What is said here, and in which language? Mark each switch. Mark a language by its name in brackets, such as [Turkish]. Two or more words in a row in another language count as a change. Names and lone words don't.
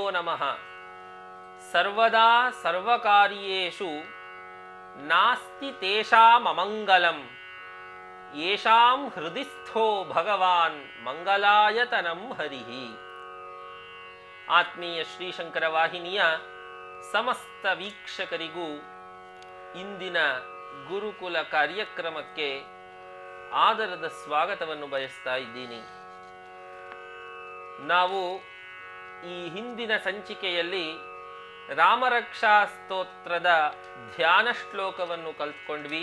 [Sanskrit] ರಾಮಃ ಸರ್ವದಾ ಸರ್ವಕಾರ್ಯೇಷು ನಾಸ್ತಿ ತೇಷಾಂ ಅಮಂಗಲಂ ಯೇಷಾಂ ಹೃದಿಸ್ಥೋ ಭಗವಾನ್ ಮಂಗಲಾಯತನಂ ಹರಿಹಿ. [Kannada] ಆತ್ಮೀಯ ಶ್ರೀಶಂಕರ ವಾಹಿನಿಯ ಸಮಸ್ತ ವೀಕ್ಷಕರಿಗೂ ಇಂದಿನ ಗುರುಕುಲ ಕಾರ್ಯಕ್ರಮಕ್ಕೆ ಆದರದ ಸ್ವಾಗತವನ್ನು ಬಯಸ್ತಾ ಇದ್ದೀನಿ. ನಾವು ಈ ಹಿಂದಿನ ಸಂಚಿಕೆಯಲ್ಲಿ ರಾಮರಕ್ಷಾ ಸ್ತೋತ್ರದ ಧ್ಯಾನ ಶ್ಲೋಕವನ್ನು ಕಲ್ತ್ಕೊಂಡ್ವಿ.